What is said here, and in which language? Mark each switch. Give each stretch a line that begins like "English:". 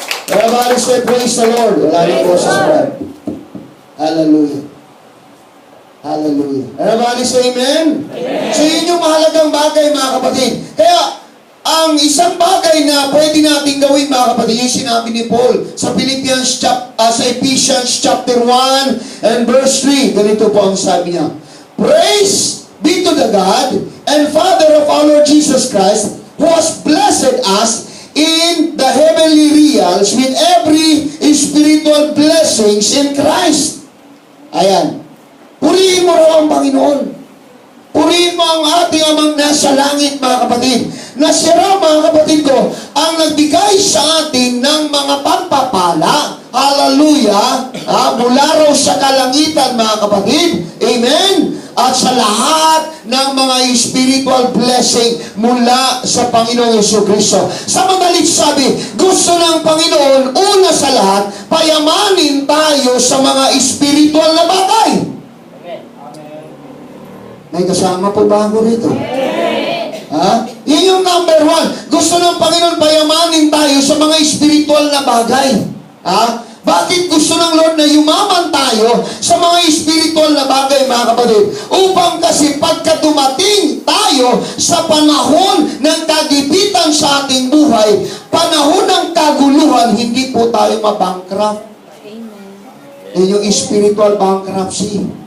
English: Everybody say praise the Lord.
Filipino: Wala rin po sa sulat.
English: Hallelujah. Hallelujah. Everybody say amen?
Filipino: Amen. So yun yung mahalagang bagay, mga kapatid. Kaya, ang isang bagay na pwede natin gawin, mga kapatid, yung sinabi ni Paul sa sa Ephesians chapter 1 and verse 3. Ganito po ang sabi niya.
English: Praise be to the God and Father of our Lord Jesus Christ, who has blessed us in the heavenly realms with every spiritual blessings in Christ.
Filipino: Ayan. Purihin mo raw ang Panginoon. Purihin mo ang ating amang nasa langit, mga kapatid. Na siya raw, mga kapatid ko, ang nagbigay sa atin ng mga pagpapala. Hallelujah. Mula raw sa kalangitan, mga kapatid. Amen. At sa lahat ng mga spiritual blessing mula sa Panginoong Jesucristo. Sa madalit sabi, gusto ng Panginoon, una sa lahat, payamanin tayo sa mga spiritual na bagay. May kasama po ba ako rito? Yun yung number 1. Gusto ng Panginoon payamanin tayo sa mga spiritual na bagay. Bakit gusto ng Lord na yumaman tayo sa mga spiritual na bagay, mga kapatid? Upang kasi pagka dumating tayo sa panahon ng kagipitan sa ating buhay, panahon ng kaguluhan, hindi po tayo mabankrupt. Yun yung spiritual bankruptcy.